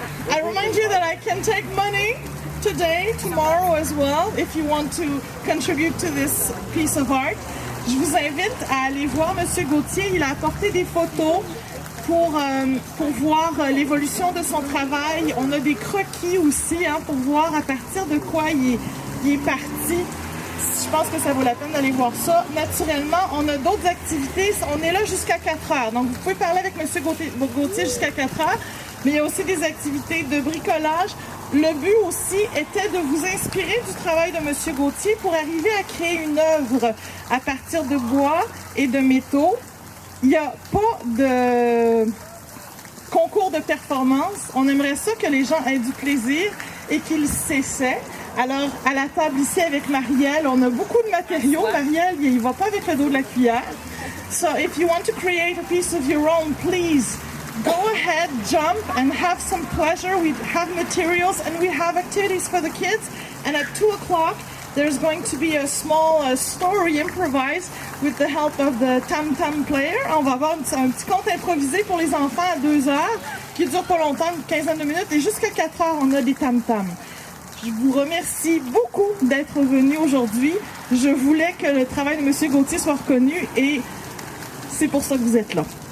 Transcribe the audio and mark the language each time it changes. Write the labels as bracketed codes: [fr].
[en] I remind you that I can take money today, tomorrow as well, if you want to contribute to this piece of art. [fr] Je vous invite à aller voir Monsieur Gauthier. Il a apporté des photos pour voir l'évolution de son travail. On a des croquis aussi pour voir à partir de quoi il est parti. Je pense que ça vaut la peine d'aller voir ça. Naturellement, on a d'autres activités. On est là jusqu'à 4 heures. Donc, vous pouvez parler avec M. Gauthier jusqu'à 4 heures. Mais il y a aussi des activités de bricolage. Le but aussi était de vous inspirer du travail de M. Gauthier pour arriver à créer une œuvre à partir de bois et de métaux. Il n'y a pas de concours de performance. On aimerait ça que les gens aient du plaisir et qu'ils s'essaient. Alors, à la table ici avec Marielle, on a beaucoup de matériaux. Marielle, il ne va pas avec le dos de la cuillère. [en] So, if you want to create a piece of your own, please go ahead, jump, and have some pleasure. We have materials and we have activities for the kids. And at 2 o'clock, there's going to be a small story improvised with the help of the tam-tam player. [fr] On va avoir un petit conte improvisé pour les enfants à 2 heures, qui dure pas longtemps, une quinzaine de minutes. Et jusqu'à 4 heures, on a des tam-tams. Je vous remercie beaucoup d'être venu aujourd'hui. Je voulais que le travail de M. Gauthier soit reconnu et c'est pour ça que vous êtes là.